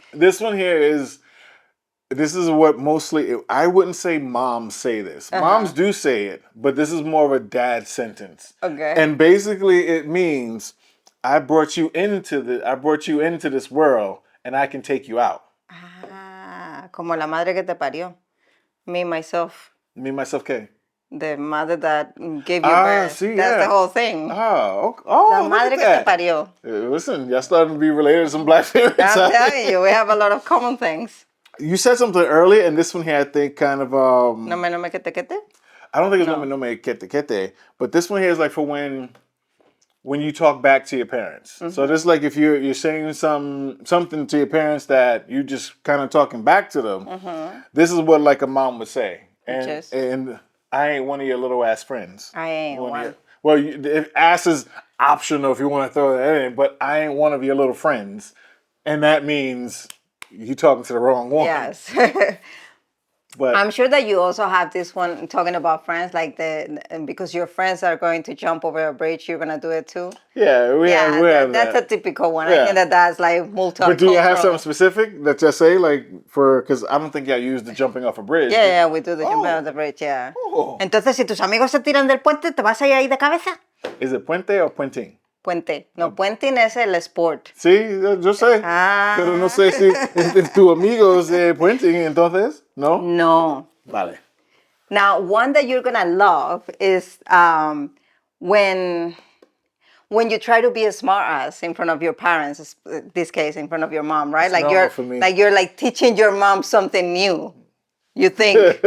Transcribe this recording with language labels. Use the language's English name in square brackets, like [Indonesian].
[English] This one here is. This is what mostly, I wouldn't say moms say this. Moms do say it, but this is more of a dad sentence. Okay. And basically it means, I brought you into this world and I can take you out. [Spanish] Ah, como la madre que te parió. [English] Me, myself. Me, myself, [Spanish] ¿qué? [English] The mother that gave you birth. See, that's the whole thing. Oh, [Spanish] la madre que te parió. [English] Listen, y'all starting to be related to some black parents. I'm telling you, we have a lot of common things. You said something earlier, and this one here, I think, kind of... [Spanish] No me kete kete? [English] I don't think it's [Spanish] no me kete kete, [English] but this one here is like for when you talk back to your parents. So this is like if you're saying something to your parents that you just kind of talking back to them, this is what like a mom would say. And I ain't one of your little ass friends. I ain't one. Well, ass is optional if you want to throw that in, but I ain't one of your little friends. And that means... you talking to the wrong one. Yes. But I'm sure that you also have this one talking about friends, like because your friends are going to jump over a bridge, you're gonna do it too. yeah, we have That's that. a typical one. I Yeah. think that's like multicultural. But do you have something specific that you say, like, because I don't think I used the jumping off a bridge. Yeah, we do the jumping Oh. off the bridge, yeah. Oh. [Spanish] Entonces, si tus amigos se tiran del puente, ¿te vas a ir ahí de cabeza? [English] Is it puente or puenting? [Spanish] Puente. No, puenting es el sport. Sí, yo sé. Ah. Pero no sé si tu amigo es puenting, entonces, ¿no? No. Vale. [English] Now, one that you're gonna love is when you try to be a smart ass in front of your parents. This case, in front of your mom, right? It's Like normal for me. you're like teaching your mom something new. You think.